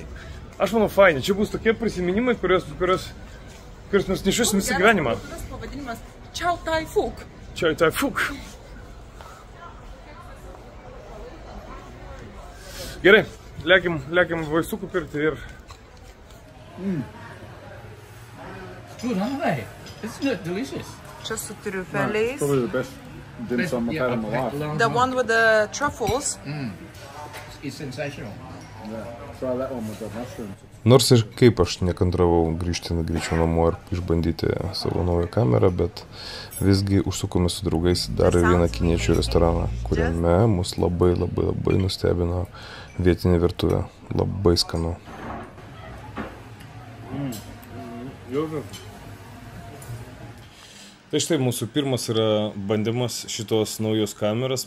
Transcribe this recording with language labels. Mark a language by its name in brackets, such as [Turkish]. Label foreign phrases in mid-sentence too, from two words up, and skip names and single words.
[Lithuanian] Aš manau fainiai, čia bus tokie prisiminimai, kuriuos mes nešiosim visą gyvenimą. Tas pavadinimas Chow Tai Fook. Chow Tai Fook. Gerai, lekim vaisukų pirkti ir... [English] Good, aren't they? Isn't it delicious? [Lithuanian] Čia su triufeliais. [English] Probably the best dim sum I've had in my life. The one with the truffles. It's sensational. Yeah, try that one with the mushrooms. [Lithuanian] Nors ir kaip aš nekantravau grįžti greičiau namo ir išbandyti savo naują kamerą, bet visgi užsukome su draugais dar vieną kiniečių restoraną, kuriame mus labai nustebino vietinė virtuvė. Labai skanu. Tai štai mūsų pirmas yra bandymas šitos naujos kameros.